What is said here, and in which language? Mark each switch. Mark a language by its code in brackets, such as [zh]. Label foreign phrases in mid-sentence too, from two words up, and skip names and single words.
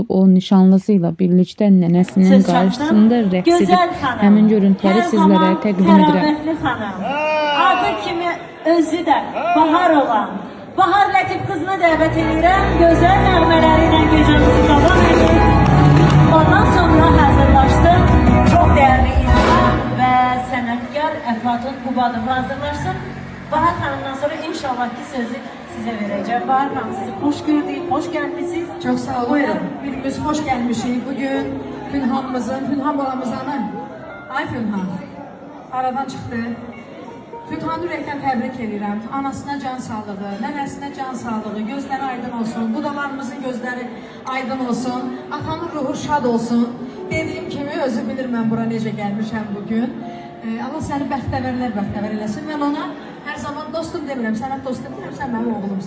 [az] O nişanlısıyla birlikte nənəsinin qarşısında rəqs edib. Həmin görüntüləri sizlərə təqdim edirəm. Adı kimi özü də bahar olan Bahar Lətif qızını dəvət edirəm. Gözəl nəğmələri ilə gecəmizi davam edir. Ondan sonra hazırlaşsın [tr] çok değerli insan ve [az] sənətkar Əflatun Qubadov hazırlaşsın. [tr] Bahar Hanım'dan sonra inşallah ki sözü size vereceğim. Bahar Hanım sizi hoş gördük, hoş gelmişsiniz. [az] Çok sağ olun. Buyurun. [tr] Birimiz hoş gelmişiz. Bugün Pünhan balamızın, ay Pünhan, aradan çıktı. [az] Pünhan'ı ürəkdən təbrik edirəm. Anasına can sağlığı, nənəsinə can sağlığı, gözləri aydın olsun. Qudalarımızın gözləri aydın olsun. Atanın ruhu şad olsun. Dediyim kimi özü bilir mən bura necə gəlmişəm bugün. Allah səni bəxtəvər eləsin. Mən ona hər zaman dostum demirəm, sənə dost demirəm, sən mənim oğlumsun.